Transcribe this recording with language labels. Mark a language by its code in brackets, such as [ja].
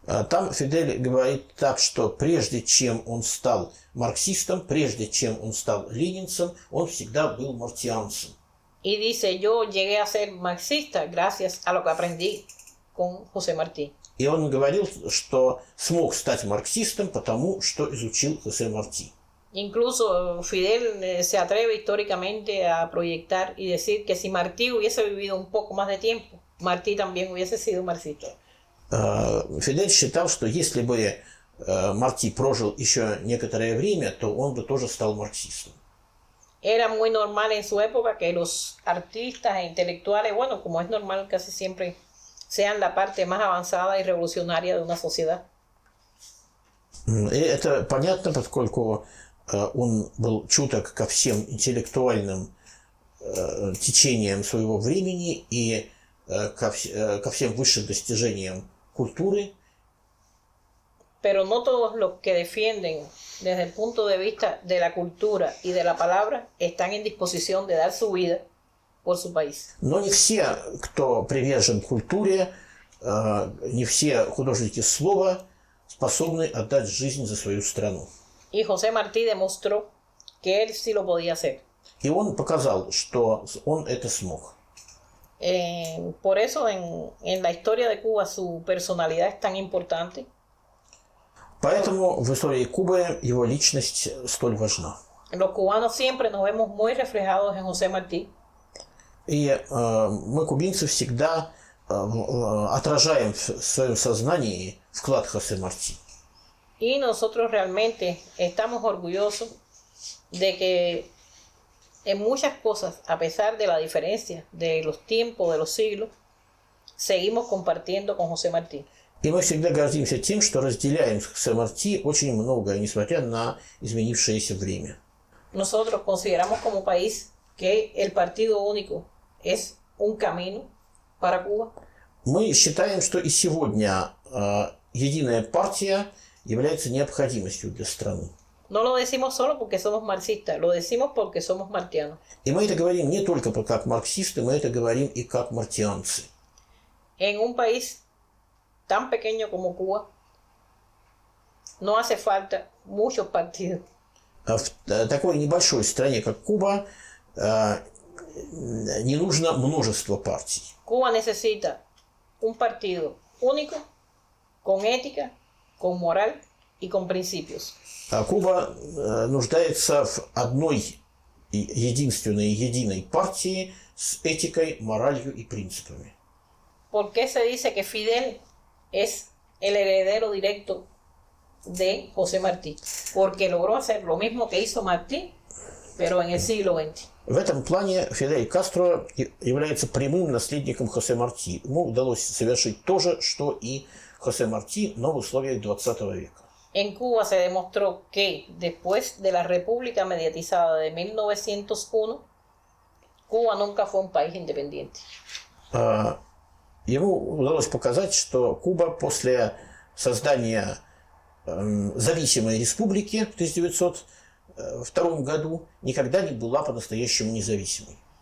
[ru] Там Фидель говорит так, что прежде чем он стал марксистом, прежде чем он стал ленинцем, он всегда был мартианцем. [es] Y dice, yo llegué a ser marxista gracias a lo que aprendí con José Martí. [ru] И он говорил, что смог стать марксистом, потому что изучил Хосе Марти. [es] Incluso Fidel se atreve históricamente a proyectar y decir que si Martí hubiese vivido un poco más de tiempo, Martí también hubiese sido marxista. [ru] Фидель считал, что если бы Марти прожил еще некоторое время, то он бы тоже стал марксистом. [es] Era muy normal en su época que los artistas e intelectuales, bueno, como es normal casi siempre, sean la parte más avanzada y revolucionaria de una sociedad. [ru] И это понятно, поскольку он был чуток ко всем интеллектуальным течениям своего времени и ко всем высшим достижениям культуры. [es] Pero no todos los que defienden desde el punto de vista de la cultura y de la palabra están en disposición de dar su vida por su país. [ru] Но не все, кто привержен культуре, не все художники слова способны отдать жизнь за свою страну. [es] Y José Martí demostró que él sí lo podía hacer. [ru] И он показал, что он это смог. [es] Por eso en la historia de Cuba su personalidad es tan importante. [ru] Поэтому в истории Кубы его личность столь важна. [es] Los cubanos siempre nos vemos muy reflejados en José Martí. [ru] И мы, кубинцы, всегда отражаем в своем сознании вклад Хосе Марти. [es] Y nosotros realmente estamos orgullosos de que en muchas cosas, a pesar de la diferencia de los tiempos, de los siglos, seguimos compartiendo con José Martí. [ru] И мы всегда гордимся тем, что разделяем с Хосе Марти очень многое, несмотря на изменившееся время. [es] Nosotros consideramos como país que el partido único es un camino para Cuba. [ru] Мы считаем, что и сегодня единая партия является необходимостью для страны. [es] No lo decimos solo porque somos marxistas, lo decimos porque somos martianos. [ru] И мы это говорим не только как марксисты, мы это говорим и как мартианцы. [es] En un país tan pequeño como Cuba, no hace falta muchos partidos. [ru] В такой небольшой стране, как Куба, не нужно множество партий. [es] Cuba necesita un partido único, con ética, con moral y con principios. [ru] Куба нуждается в одной единственной, единой партии с этикой, моралью и принципами. [es] ¿Por qué se dice que Fidel es el heredero directo de José Martí? Porque logró hacer lo mismo que hizo Martí, pero en el siglo XX. [ru] В этом плане Фидель Кастро является прямым наследником Хосе Марти. Ему удалось совершить то же, что и Хосе Марти, но в условиях 20 века. [es] En Cuba se demostró que después de la República mediatizada de 1901, Cuba nunca fue un país independiente. [ru] Ему удалось показать, что Куба после создания зависимой республики в 1902 году никогда не была по-настоящему независимой.